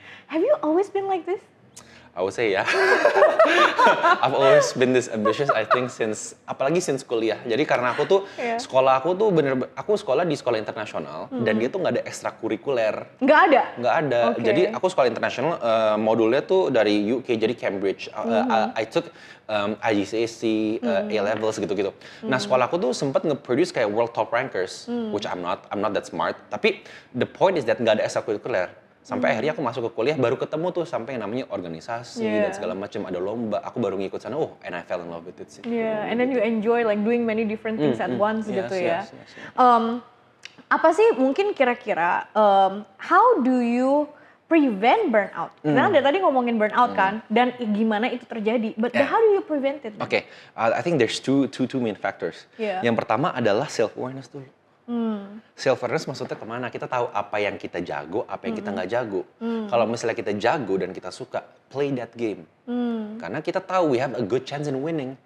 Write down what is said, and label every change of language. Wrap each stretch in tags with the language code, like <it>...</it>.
<en>Have you always been like this? I would say ya. I've always been this ambitious I think</en> <id>apalagi</id> <en>since kuliah.</en> <id>Jadi karena aku tuh sekolah aku tuh aku sekolah di sekolah internasional dan dia tuh nggak ada ekstrakurikuler. Nggak ada? Nggak ada. Okay. Jadi aku sekolah internasional modulnya tuh dari UK jadi Cambridge.</id> <en>I took IGCSE, A-levels gitu-gitu.</en> <id>Nah sekolah aku tuh sempat nge-produce kayak</id> <en>world top rankers, which I'm not that smart.</en> <id>Tapi</id> <en>the point is that</en> <id>nggak ada ekstrakurikuler. Sampai akhirnya aku masuk ke kuliah baru ketemu tuh sampai yang namanya organisasi dan segala macam ada lomba. Aku baru ngikut sana,</id> <en>and I fell in love with it sih. Yeah, and then you enjoy like doing many different things at once gitu ya. Yes.</en> <id>Apa sih mungkin kira-kira</id> <en>how do you prevent burnout?</en> <id>Karena dari tadi ngomongin burnout kan, dan gimana itu terjadi.</id> <en>But how do you prevent it? Okay, I think there's two main factors.</en> <id>Yang pertama adalah self-awareness dulu. Self-awareness maksudnya kemana? Kita tahu apa yang kita jago, apa yang kita nggak jago. Kalau misalnya kita jago dan kita suka,</id> <en>play that game.</en> <id>Karena kita tahu</id> <en>we have a good chance in winning.</en>